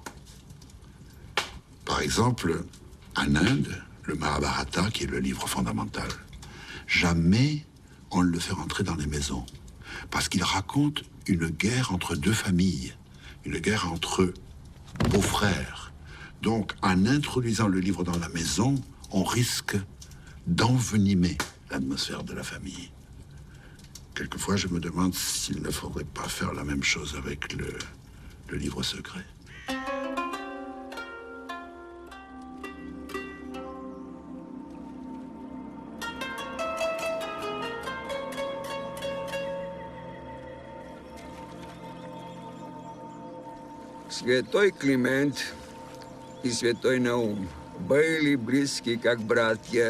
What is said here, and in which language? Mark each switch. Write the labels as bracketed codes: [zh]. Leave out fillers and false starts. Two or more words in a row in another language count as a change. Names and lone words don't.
[fr] Par exemple, en Inde, le Mahabharata, qui est le livre fondamental, jamais on ne le fait rentrer dans les maisons, parce qu'il raconte une guerre entre deux familles, une guerre entre beaux-frères. Donc, en introduisant le livre dans la maison, on risque d'envenimer l'atmosphère de la famille. Quelquefois, je me demande s'il ne faudrait pas faire la même chose avec le livre secret. [ru] Святой Климент и святой Наум были близки, как братья.